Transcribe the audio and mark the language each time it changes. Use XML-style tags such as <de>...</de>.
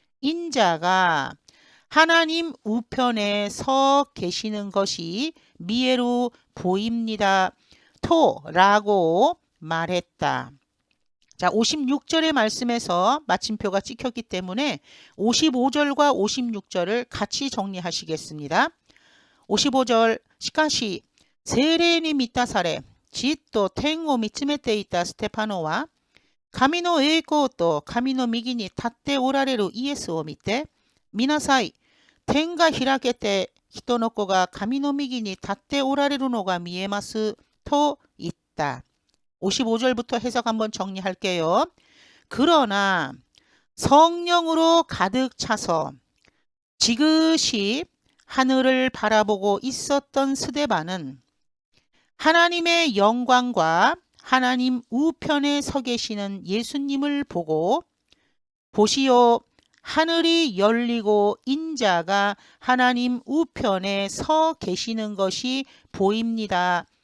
<ko>인자가 하나님 우편에 서 계시는 것이 미에로 보입니다. 토라고 말했다. 자, 56절의 말씀에서 마침표가 찍혔기 때문에 55절과 56절을 같이 정리하시겠습니다.</ko> <ja>55절, しかし精霊に満たされじっと天を見つめていたステパノは神の栄光と神の右に立っておられるイエスを見て、見なさい、天が開けて人の子が神の右に立っておられるのが見えますと言った.</ja> <ko>55절부터 해석 한번 정리할게요. 그러나 성령으로 가득 차서 지그시 하늘을 바라보고 있었던 스데반은 하나님의 영광과 하나님 우편에 서 계시는 예수님을 보고 보시오, 하늘이 열리고 인자가 하나님 우편에 서 계시는 것이 보입니다.</ko>